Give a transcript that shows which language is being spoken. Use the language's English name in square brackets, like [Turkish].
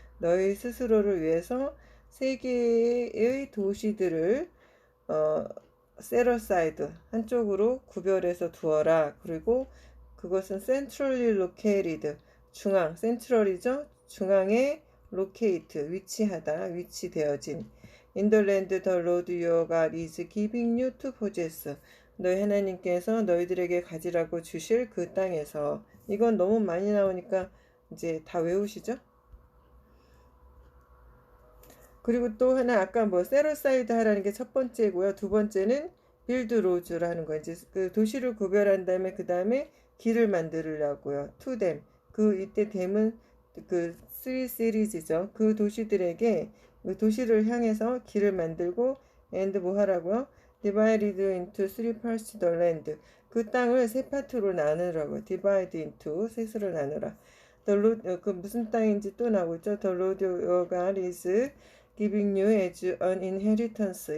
[Korean] 너희 스스로를 위해서 세 개의 도시들을 셋어사이드, 한쪽으로 구별해서 두어라. 그리고 그것은 centrally located, 중앙, central이죠. 중앙에 locate, 위치하다, 위치되어진. [English] In the land the Lord your God is giving you to possess, 너희 하나님께서 너희들에게 가지라고 주실 그 땅에서. [Korean] 이건 너무 많이 나오니까 이제 다 외우시죠? 그리고 또 하나, 아까 뭐 셋어사이드 하라는 게 첫 번째고요. 두 번째는 빌드 로즈를 하는 거예요. 이제 그 도시를 구별한 다음에 그 다음에 길을 만들려고요. [English] to them. [Korean] 이때 them은 그 3시리즈죠. 그 도시들에게, 그 도시를 향해서 길을 만들고, and 뭐 하라고요? [English] divided into three parts the land. [Korean] 그 땅을 세 파트로 나누라고요. divide into, 셋으로 나누라. The Lord, 그 무슨 땅인지 또 나오고 있죠. [English] The Lord your God is giving you as an inheritance.